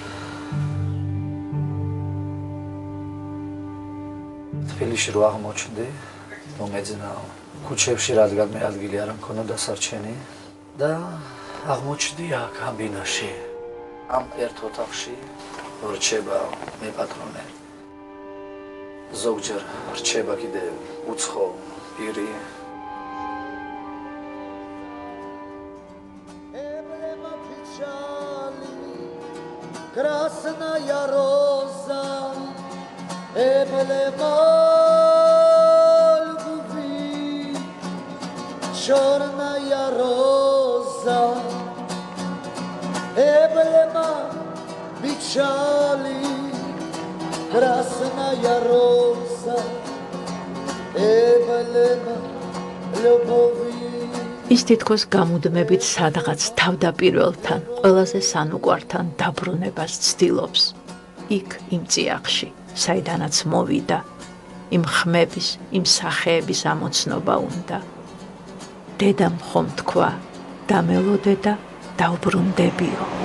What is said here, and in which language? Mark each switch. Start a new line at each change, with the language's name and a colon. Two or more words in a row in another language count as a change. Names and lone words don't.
Georgian: თბილისში რო აღმოჩნდი, მომეძნა ქუჩებში რადგან მე ადგილი არ მქონდა დასარჩენი და აღმოჩნდი აქ ამ ბინაში. ამ ერთ ოთახში რჩება მე პატრონე. ზოგჯერ რჩება კიდე უცხო პირი.
Russian: Красная роза, эмблема любви, черная роза, эмблема печали, красная роза, эмблема любви.
Georgian: ის თითქოს გამუდმებით სადღაც თავდაპირველთან, ყველაზე სანუკვართან დაბრუნებას ცდილობს. იქ იმ წიაღში, საიდანაც მოვიდა, იმ ხმების, იმ სახეების ამოცნობა უნდა. დედამ ხომ თქვა, დამელოდე და დაუბრუნდებიო.